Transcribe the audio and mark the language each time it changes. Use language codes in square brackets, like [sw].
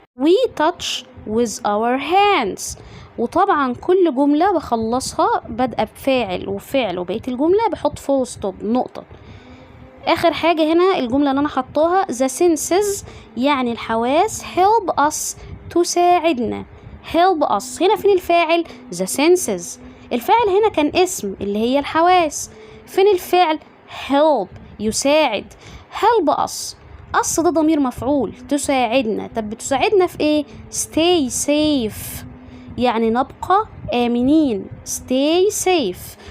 [en] we touch with our hands. [ar] وطبعا كل جملة بخلصها بادئة بفاعل وفعل، وبقية الجملة بحط [en] full stop [ar] نقطة. اخر حاجة هنا الجملة اللي انا حطاها [en] the senses [ar] يعني الحواس [en] help us [ar] تساعدنا. [en] help us [ar] هنا فين الفاعل؟ [en] the senses. [ar] الفاعل هنا كان اسم اللي هي الحواس. فين الفعل؟ help يساعد. [en] help us. [ar] us ده ضمير مفعول، تساعدنا. طب بتساعدنا في ايه؟ [en] stay safe [ar] يعني نبقى آمنين. [en] stay safe.